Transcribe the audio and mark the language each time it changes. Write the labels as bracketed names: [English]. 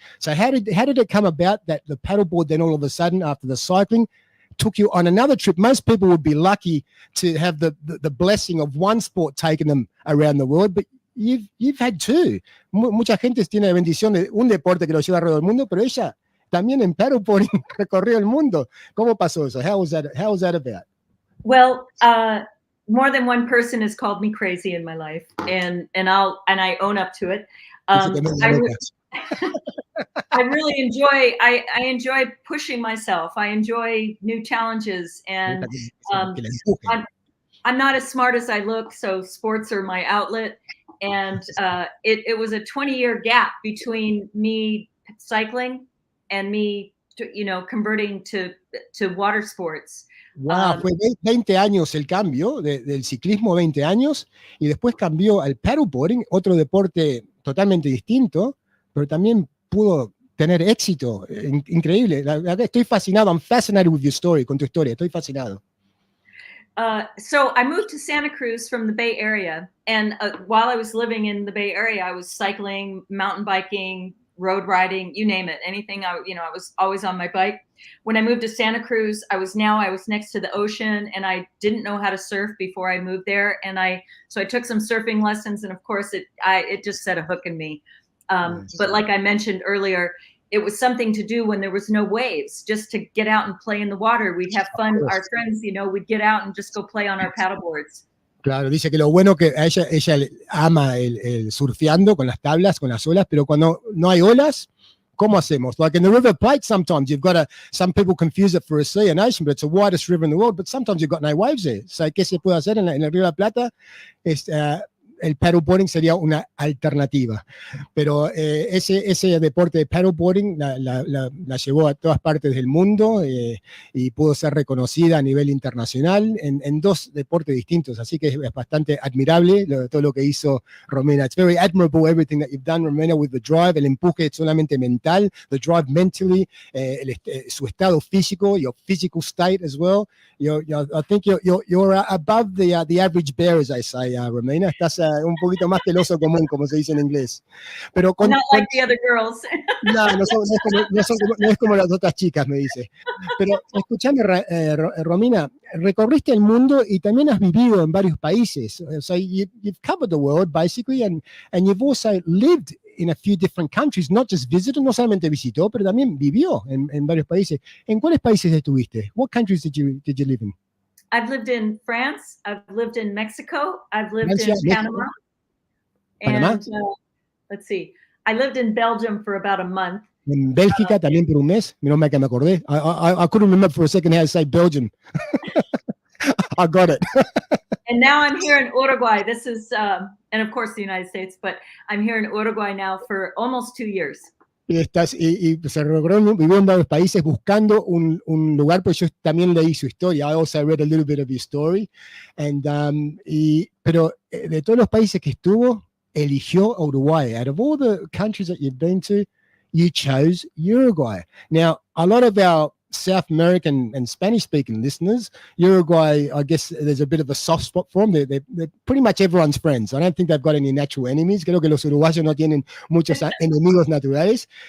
[English] So how did it come about that the paddleboard then all of a sudden, after the cycling, took you on another trip? Most people would be lucky to have the blessing of one sport taking them around the world, but you've had two. [Spanish] Mucha gente tiene la bendición de un deporte que lo lleva alrededor del mundo, pero ella también en paddleboarding recorrió el mundo. [English] ¿Cómo pasó eso? How was that about? Well, more than one person has called me crazy in my life, and I own up to it. I really enjoy. I enjoy pushing myself. I enjoy new challenges, and I'm not as smart as I look, so sports are my outlet. And it was a 20-year gap between me cycling and me, converting to water sports. [Spanish] Wow, fue 20 años el cambio del ciclismo, 20 años, y después cambió al paddleboarding, otro deporte totalmente distinto, pero también pudo tener éxito. Increíble. Estoy fascinado. [English] I'm fascinated with your story, con tu historia. [Spanish] Estoy fascinado. [English] So I moved to Santa Cruz from the Bay Area, and while I was living in the Bay Area, I was cycling, mountain biking, road riding, you name it, anything. I was always on my bike. When I moved to Santa Cruz, I was next to the ocean, and I didn't know how to surf before I moved there, so I took some surfing lessons, and of course it just set a hook in me. But like I mentioned earlier, it was something to do when there was no waves, just to get out and play in the water. We'd have fun. Our friends, we'd get out and just go play on our paddleboards. [Spanish] Claro, dice que lo bueno que a ella ama el surfeando con las tablas, con las olas, pero cuando no hay olas, ¿cómo hacemos? [English] Like in the River Plate, sometimes you've got some people confuse it for a sea, an ocean, but it's the widest river in the world, but sometimes you've got no waves there. [Spanish] So, ¿qué se puede hacer en el Río de la Plata? El paddleboarding sería una alternativa. Pero ese deporte de paddleboarding la llevó a todas partes del mundo y pudo ser reconocida a nivel internacional en dos deportes distintos. Así que es bastante admirable todo lo que hizo Romina. [English] It's very admirable everything that you've done, Romina, with the drive. El empuje es solamente mental, the drive mentally, su estado físico, your physical state as well. I think you're above the average bear, as I say, Romina. [Spanish] Estás un poquito más que el oso común, como se dice en inglés. Pero [English] not like the other girls. [Spanish] No es como las otras chicas, me dice. Pero escuchame, Romina, recorriste el mundo y también has vivido en varios países. [English] So you've covered the world, basically, and you've also lived in a few different countries, not just visited, no solamente visitó, pero también vivió en varios países. [Spanish] ¿En cuáles países estuviste? [English] What countries did you live in? I've lived in France. I've lived in Mexico. I've lived in Panama. And let's see. I lived in Belgium for about a month. [Spanish] En Bélgica también por un mes. Menos mal que me acordé. [English] I couldn't remember for a second how to say Belgium. I got it. And now I'm here in Uruguay. This is, and of course the United States, but I'm here in Uruguay now for almost 2 years. [Spanish] Y se recorrió, vivió en varios países buscando un lugar, pues yo también leí su historia. [English] I also read a little bit of your story. [Spanish] Pero de todos los países que estuvo, eligió Uruguay. [English] Out of all the countries that you've been to, you chose Uruguay. Now, a lot of our South American and Spanish-speaking listeners, Uruguay, I guess there's a bit of a soft spot for them. They're pretty much everyone's friends. I don't think they've got any natural enemies. [Spanish] Creo que los uruguayos no tienen muchos enemigos naturales.